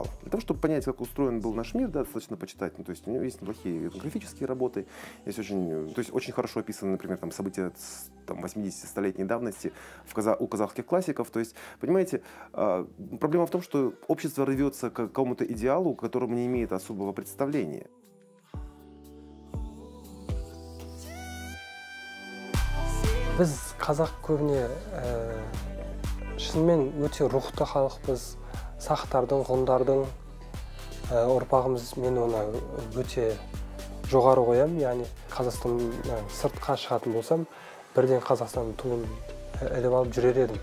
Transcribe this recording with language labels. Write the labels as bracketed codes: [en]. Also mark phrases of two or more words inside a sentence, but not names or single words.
[ru] Для того, чтобы понять, как устроен был наш мир, да, достаточно почитать. Ну, то есть у него есть неплохие этнографические работы, есть очень хорошо описаны, например, там, события 80-100-летней давности у казахских классиков. То есть, понимаете, проблема в том, что общество рвется к какому-то идеалу, к которому не имеет особого представления. [kk] Біз қазақ көбіне шынымен өте рухты халықпыз, сақтардың, ғұндардың ұрпағымыз. Мен оны өте жоғары қоямын, яғни Қазақстаннан сыртқа шығатын болсам, бірден Қазақстанның туын іліп алып жүрер едім.